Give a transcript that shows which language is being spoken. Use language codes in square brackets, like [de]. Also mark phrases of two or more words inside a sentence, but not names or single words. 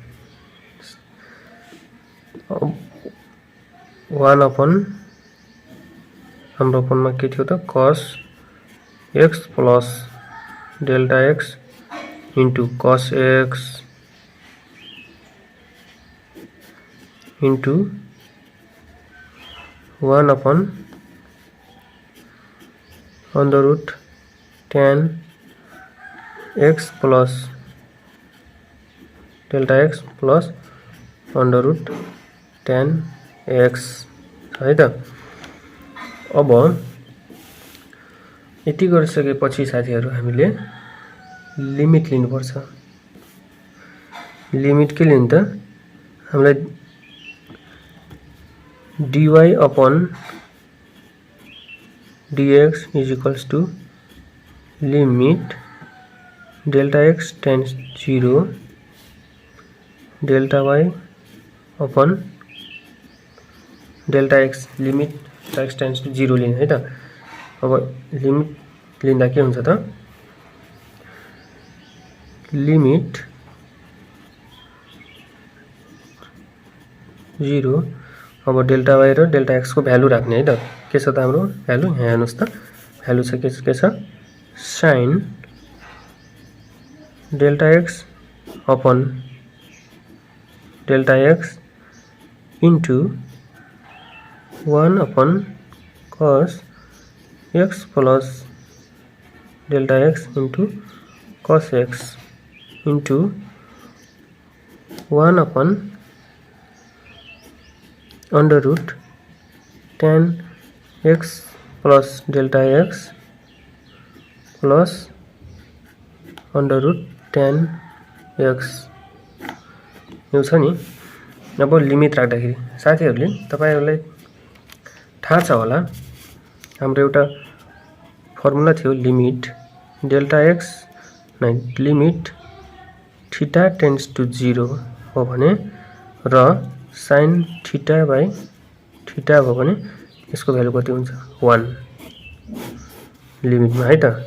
[ne] 1 अपन हाम्रो अपनमा के थियो त [en] cos x plus delta x into cos x into 1 upon under root tan x plus delta x plus under root tan x [ne] है त अब यति गरिसकेपछि साथीहरु हामीले लिमिट लिनुपर्छ लिमिट के लिनु त हामीलाई [en] dy अपन dx is equals to limit delta x tends 0 delta y अपन delta x limit x tends to 0 [ne] लिने है त अब लिमिट लिँदा के हुन्छ त लिमिट 0 अब डेल्टा y र डेल्टा x को भ्यालु राख्ने है त के छ त हाम्रो भ्यालु यहाँ हेर्नुस् त भ्यालु छ के छ [en] sine delta x upon delta x into 1 upon cos x plus delta x into cos x into 1 upon under root tan x plus delta x plus under root tan x प्लस डेल्टा एक्स प्लस अंडर रूट tan x [ne] यो छ नि। अब लिमिट राख्दाखेरि साथीहरुले तपाईहरुलाई थाहा छ होला हाम्रो एउटा फर्मुला थियो [en] limit delta x limit theta tends to 0 [ne] हो भने र [en] sin theta by theta [ne] हो भने यसको भ्यालु कति हुन्छ 1 लिमिटमा है त।